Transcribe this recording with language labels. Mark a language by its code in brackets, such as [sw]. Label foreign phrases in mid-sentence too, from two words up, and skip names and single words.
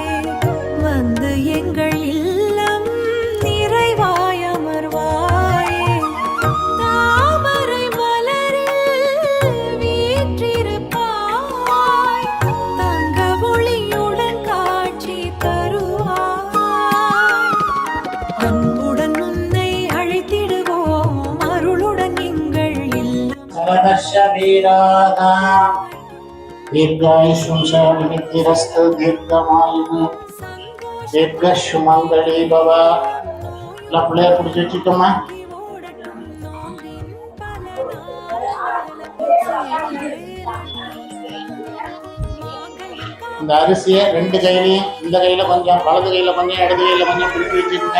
[ta] வந்து எங்கள் இல்லம் நிறைவாய் அமர்வாயே தாமரை மலரில் வீற்றிருப்பாய் தங்க ஒளியுடன் காட்சி தருவாய் அன்புடன் உன்னை அழைத்திடுவோம் அருளுடன் எங்கள் இல்லம் [sa] दीर्घायुष्मंसमितिरस्तु दीर्घमायुः दीर्घशुमंगली भव [ta] பிள்ளைய பிடிச்சி வச்சுக்கோமா. இந்த அரிசியை ரெண்டு கையிலையும் இந்த கையில கொஞ்சம் வலது கையில கொஞ்சம் இடது கையில கொஞ்சம் பிடிச்சி வச்சுக்கோங்க.